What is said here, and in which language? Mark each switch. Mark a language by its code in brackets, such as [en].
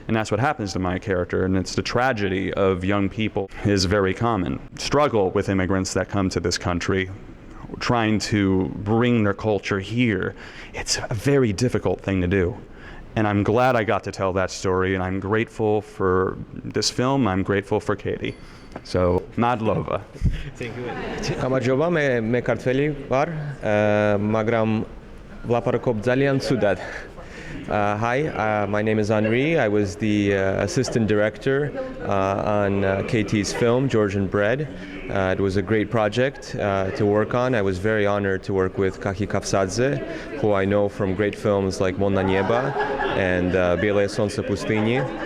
[en] And that's what happens to my character, and it's the tragedy of young people is very common. Struggle with immigrants that come to this country, trying to bring their culture here. It's a very difficult thing to do. And I'm glad I got to tell that story, and I'm grateful for this film. I'm grateful for Katie. So, madlova. Thank you. [ka] გამარჯობა, მე ქართველი ვარ, მაგრამ ვლაპარაკობ ძალიან ცუდად. [en] Hi, my name is Henri. I was the assistant director on Katie's film, Georgian Bread. It was a great project to work on. I was very honored to work with Kavsadze, who I know from great films like Mon na Nieba and Biele Solnce Pustini.